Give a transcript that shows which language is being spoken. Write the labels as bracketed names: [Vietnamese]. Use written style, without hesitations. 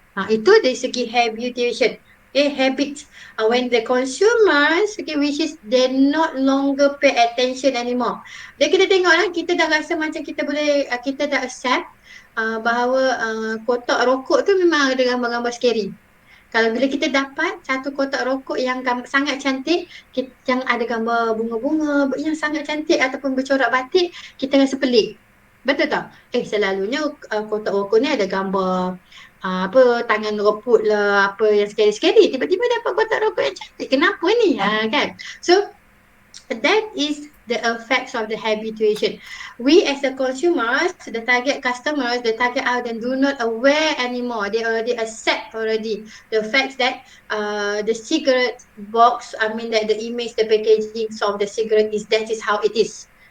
[Malay] Itu dari segi habituation. [English] Okay, habit. When the consumers, okay, which is they not longer pay attention anymore. [Malay] Dia kita tengok lah, kita dah rasa macam kita boleh, kita dah accept bahawa kotak rokok tu memang ada gambar-gambar scary. Kalau bila kita dapat satu kotak rokok yang sangat cantik, yang ada gambar bunga-bunga yang sangat cantik ataupun bercorak batik, kita rasa pelik. Betul tak? Selalunya kotak rokok ni ada gambar tangan roput lah, apa yang sekali-sekali. Tiba-tiba dapat kotak rokok yang cantik. Kenapa ni? Kan? [English] So, that is the effects of the habituation. We as the consumers, the target customers, the target audience do not aware anymore. They already accept already the fact that the cigarette box, I mean that the image, the packaging of the cigarette that is how it is.